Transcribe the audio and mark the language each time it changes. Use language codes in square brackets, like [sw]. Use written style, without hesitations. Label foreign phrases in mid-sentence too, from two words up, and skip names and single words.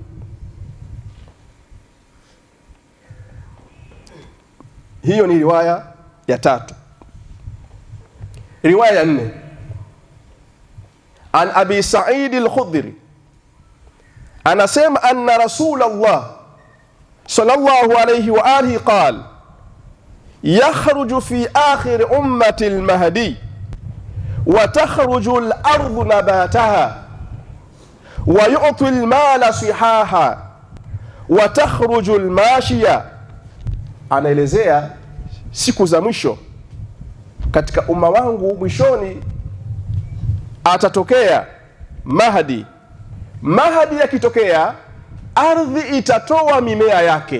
[sw] Hiyo ni riwaya ya tatu. Riwaya ya nne, [ar] عن أبي سعيد الخدري anasema أن رسول الله صلى الله عليه وآله قال يخرج في آخر أمتي المهدي وتخرج الأرض نباتها ويعطي المال صحاحا وتخرج الماشية. [sw] Anaelezea siku za mwisho katika umma wangu mwishoni atatokea Mahdi. Mahdi yakitokea, ardhi itatoa mimea yake.